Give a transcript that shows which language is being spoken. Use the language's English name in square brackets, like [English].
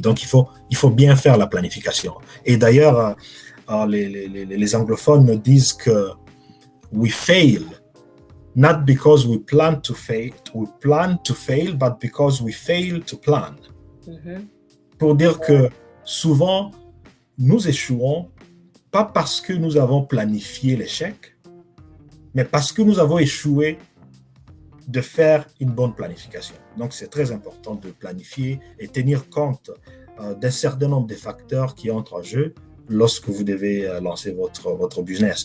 [French] Donc, il faut bien faire la planification. Et d'ailleurs, les anglophones disent que [English] we fail not because we plan to fail, but because we fail to plan. [French] Pour dire que souvent, nous échouons pas parce que nous avons planifié l'échec, mais parce que nous avons échoué de faire une bonne planification. Donc, c'est très important de planifier et tenir compte d'un certain nombre de facteurs qui entrent en jeu lorsque vous devez lancer votre business.